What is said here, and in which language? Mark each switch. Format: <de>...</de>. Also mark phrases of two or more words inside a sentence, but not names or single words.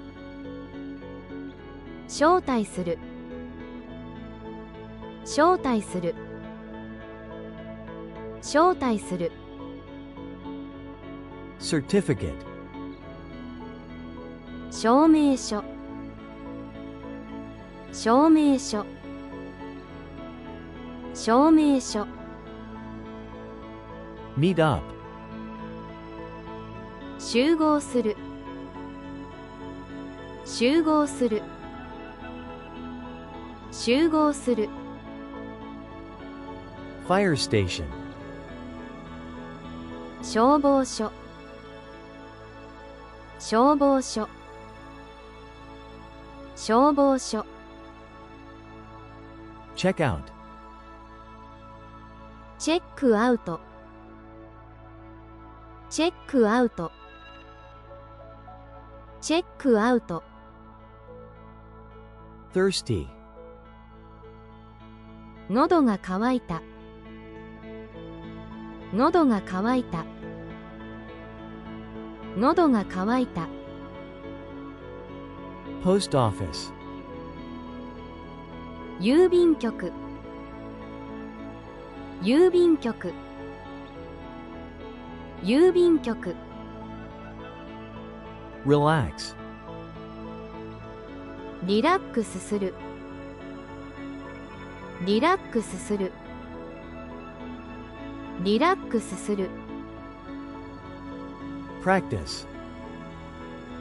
<ja>招待する招待する招待する certificate, 証明書証明書証明書</ja> <en>meet up,</en> <ja>集合する集合する集合する</ja> <en>fire station,</en> <ja>消防署消防署消防署</ja> <en>check out,</en> <ja>チェックアウトチェックアウトチェックアウト thirsty, 喉が渇いた喉が渇いた喉が渇いた</ja> <en>post office,</en> <ja>郵便局郵便局郵便局 relax, リラックスするリラックスするリラックスする practice,</ja>